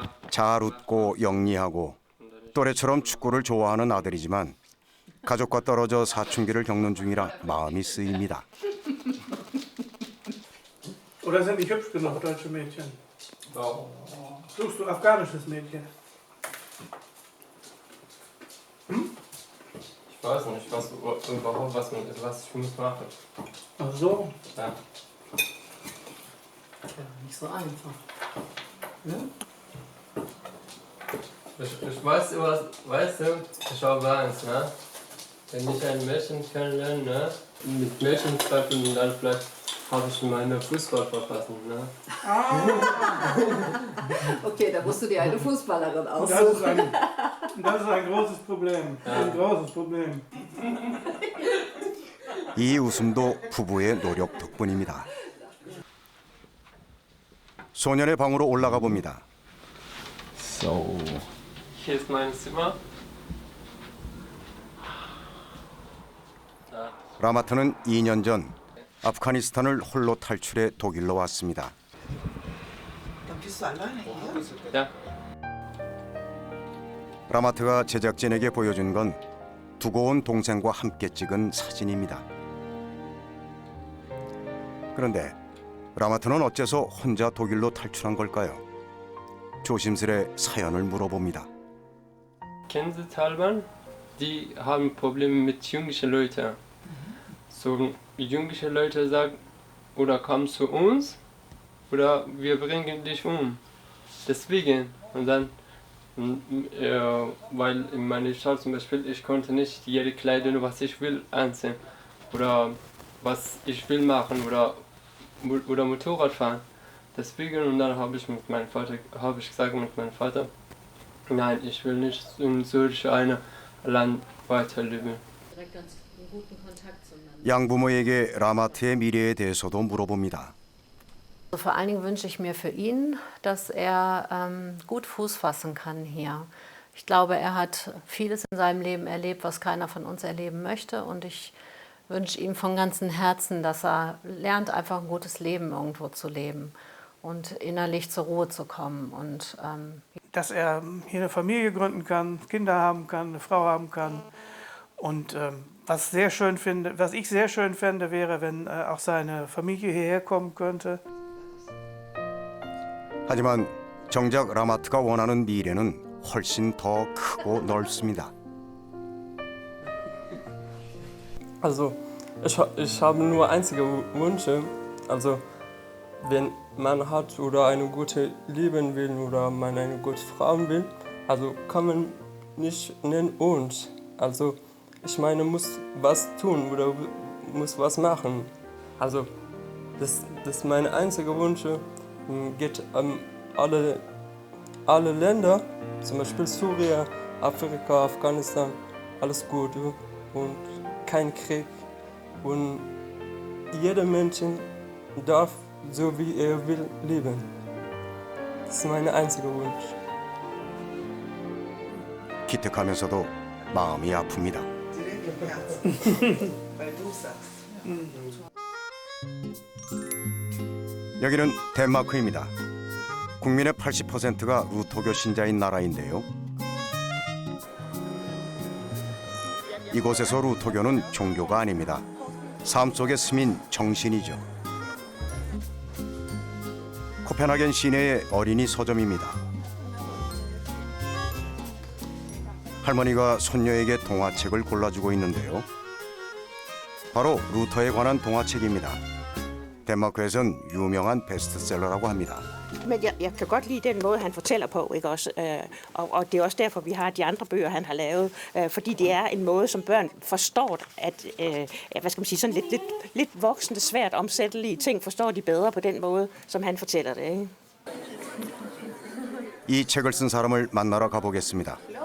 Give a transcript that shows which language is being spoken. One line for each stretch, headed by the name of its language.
Korean: 잘 웃고 영리하고 또래처럼 축구를 좋아하는 아들이지만 가족과 떨어져 사춘기를 겪는 중이라 마음이 쓰입니다.
German: Oder sind die hübsch genug, deutsche Mädchen? Warum? Suchst du afghanisches Mädchen? Ich weiß nicht, überhaupt was ich muss machen. Ach so. Ja. Ja, nicht so einfach. Ja? Ich weiß, weißt du, ich habe Angst, ne? Wenn ich ein Mädchen kennenlerne, ne? Mit Mädchen treffen und dann vielleicht habe ich meine Fußball verpassen, ne? Okay, da musst du dir eine Fußballerin aussuchen. Das ist ein großes Problem. Ein großes Problem.
Korean: 이 웃음도 부부의 노력 덕분입니다. 소년의 방으로 올라가 봅니다.
German: So. Hier ist mein Zimmer.
Korean: 라마트는 2년 전 아프가니스탄을 홀로 탈출해 독일로 왔습니다.
German: Dann bist du alleine hier? Ja.
Korean: 라마트가 제작진에게 보여준 건 두고 온 동생과 함께 찍은 사진입니다. 그런데 라마트는 어째서 혼자 독일로 탈출한 걸까요? 조심스레 사연을 물어봅니다.
German: Kennen Sie Taliban? Die haben Probleme mit jünglichen Leuten. So jüngliche Leute sagen, oder komm zu uns, oder wir bringen dich um. Deswegen. Und dann, weil in meiner Stadt zum Beispiel, ich konnte nicht jede Kleidung, was ich will, anziehen. Oder was ich will machen, oder Motorrad fahren. Deswegen, und dann habe ich gesagt mit meinem Vater, nein, ich will nicht in solch einem Land weiterleben. Direkt ganz guten Kontakt zueinander.
Korean: 양부모에게 라마트의 미래에 대해서도 물어봅니다.
German: Vor allen Dingen wünsche ich mir für ihn, dass er gut Fuß fassen kann hier. Ich glaube, er hat vieles in seinem Leben erlebt, was keiner von uns erleben möchte. Und ich wünsche ihm von ganzem Herzen, dass er lernt, einfach ein gutes Leben irgendwo zu leben und innerlich zur Ruhe zu kommen. Und, dass er hier eine Familie gründen kann, Kinder haben kann, eine Frau haben kann. Und was ich sehr schön fände, wäre, wenn auch seine Familie hierher kommen könnte.
Korean: 하지만 정작 라마트가 원하는 미래는 훨씬 더 크고 넓습니다.
German: Also, ich habe nur einzige Wünsche. Also, wenn man hat oder eine gute Leben will oder man eine gute Frau will, also kann man nicht nennen uns. Also, ich meine, muss was tun oder muss was machen. Also, das ist mein einziger Wunsch. Geht an alle Länder, zum Beispiel Syrien, Afrika, Afghanistan, alles gut und kein Krieg. Und jeder Mensch darf so wie er will leben. Das ist mein einziger Wunsch.
Korean: 기특하면서도 마음이 아픕니다.
German: Weil du sagst.
Korean: 여기는 덴마크입니다. 국민의 80%가 루터교 신자인 나라인데요. 이곳에서 루터교는 종교가 아닙니다. 삶 속의 스민 정신이죠. 코펜하겐 시내의 어린이 서점입니다. 할머니가 손녀에게 동화책을 골라주고 있는데요. 바로 루터에 관한 동화책입니다. 덴마크에선 유명한 베스트셀러라고 합니다.
Danish: Men jeg kan godt lide den måde, han fortæller på, ikke også? Og det er også derfor, vi har de andre bøger, han har lavet. Fordi det er en måde, som børn forstår, at hvad skal man sige, sådan lidt voksne, svært omsættelige ting, forstår de bedre på den måde, som han fortæller det, ikke?
Korean: 이 책을 쓴 사람을 만나러 가보겠습니다.